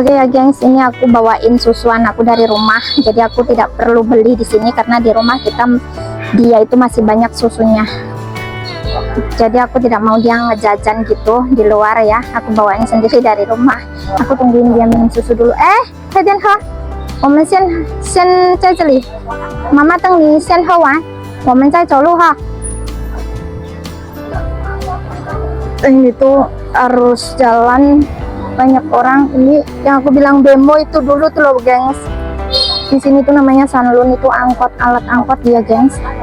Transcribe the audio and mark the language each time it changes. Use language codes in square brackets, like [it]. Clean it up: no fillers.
[id] Oke ya gengs, ini aku bawain susuan aku dari rumah. Jadi aku tidak perlu beli di sini karena di rumah dia itu masih banyak susunya. Jadi aku tidak mau dia ngejajan gitu di luar ya. Aku bawain sendiri dari rumah. Aku tungguin dia minum susu dulu. Kalian ha? [zh] 我们先在这里，妈妈等你先喝完，我们再走路哈。 [id] Ini tuh harus jalan banyak orang. Ini yang aku bilang bemo itu dulu tuh loh gengs. Di sini tuh namanya Sanlun, itu angkot, alat angkot ya gengs.